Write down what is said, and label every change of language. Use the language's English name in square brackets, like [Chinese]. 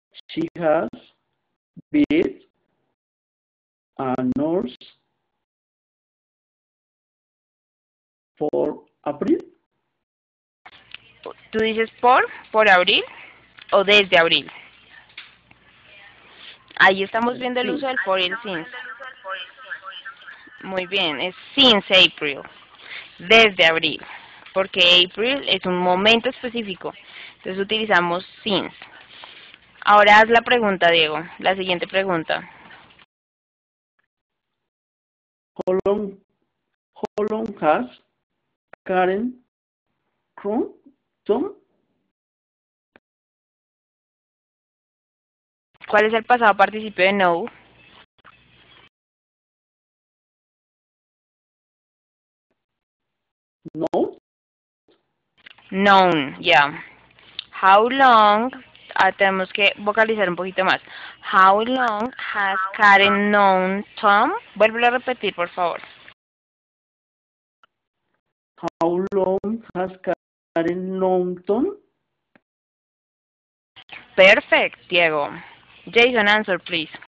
[English] She has been a nurse for April. [Spanish] ¿Tú dices por abril o desde abril? Ahí estamos viendo el uso del for y el since. Muy bien, es [English] since April, [Spanish] desde abril, porque April es un momento específico, entonces utilizamos since. Ahora haz la pregunta, Diego, la siguiente pregunta. [English] How long has Karen grown? Tom? [Spanish] ¿Cuál es el pasado participio de know? No. Known, ya. [English] How long, [Spanish] tenemos que vocalizar un poquito más. [English] How long has Karen known Tom? [Spanish] Vuelve a repetir, por favor. [English] How long has Karen known Tom? Perfect, Diego. Jason, answer, please.